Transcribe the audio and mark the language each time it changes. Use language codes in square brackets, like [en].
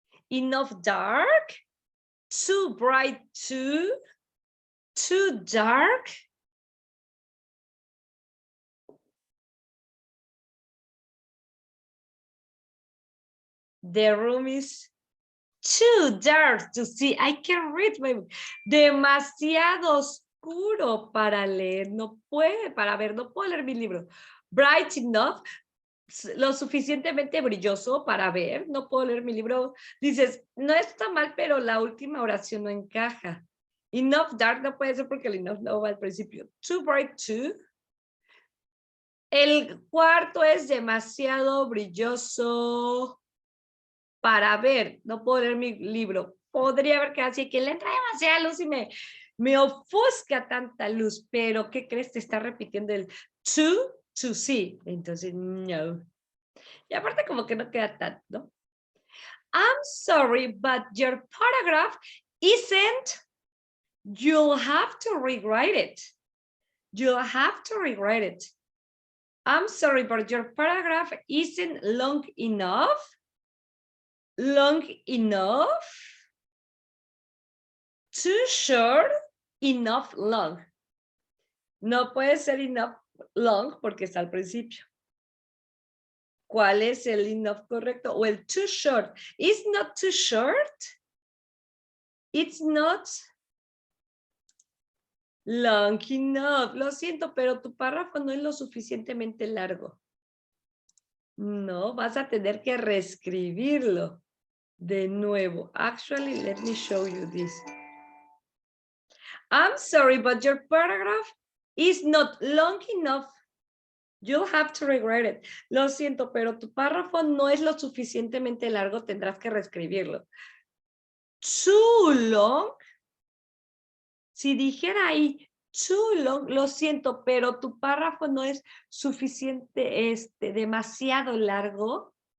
[en] Enough dark, too bright, too dark. The room is too dark to see. I can read my book. [es] Demasiado oscuro para leer. No puede, para ver, no puedo leer mi libro. [en] Bright enough, [es] lo suficientemente brilloso para ver. No puedo leer mi libro. Dices, no está mal, pero la última oración no encaja. Enough dark no puede ser porque el enough no va al principio. [en] Too bright, too. [es] El cuarto es demasiado brilloso para ver. No puedo leer mi libro. Podría haber quedado así, que le entra demasiada luz y me ofusca tanta luz. Pero, ¿qué crees? Te está repitiendo el to see. Entonces, no. Y aparte como que no queda tanto, ¿no? [en] I'm sorry, but your paragraph isn't. You'll have to rewrite it. You'll have to rewrite it. I'm sorry, but your paragraph isn't long enough. Long enough. Too short. Enough long. [es] No puede ser enough long porque está al principio. ¿Cuál es el enough correcto? O el too short. [en] It's not too short. It's not long enough. [es] Lo siento, pero tu párrafo no es lo suficientemente largo. No, vas a tener que reescribirlo de nuevo. [en] Actually, let me show you this. I'm sorry, but your paragraph is not long enough. You'll have to rewrite it. [es] Lo siento, pero tu párrafo no es lo suficientemente largo. Tendrás que reescribirlo. [en] Too long. [es] Si dijera ahí [en] too long, [es] lo siento, pero tu párrafo no es suficiente, demasiado largo.